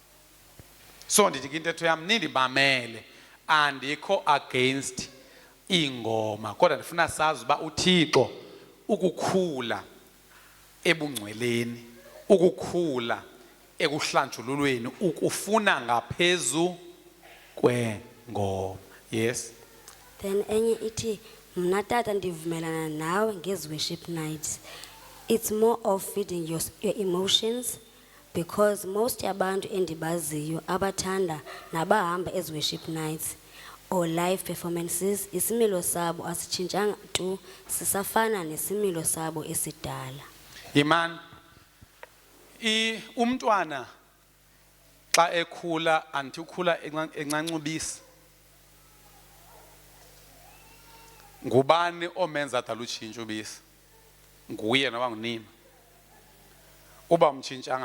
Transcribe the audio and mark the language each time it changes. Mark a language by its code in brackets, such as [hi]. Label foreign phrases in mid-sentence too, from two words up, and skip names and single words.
[xh] so ndithi ke intetho yam nindimamele andikho against ingoma kodwa ndifuna sazi uba uThixo ukukhula ebungcweleni ukukhula ekuhlanjululweni ukufuna ngaphezu kwengoma. Yes. Then enye ithi mna tata ndivumelana nawe ngezi [en] worship nights. It's more of feeding your emotions because most [xh] yabantu endibaziyo abathanda nabahamba ezi [en] worship nights or live performances [xh] isimilo sabo asitshintshanga tu sisafana nesimilo sabo esidala. Iman umntwana xa ekhula anti ukhula encancubisa ngubani omenza adala utshintsho ubisi nguye noba ngunini uba umtshintshanga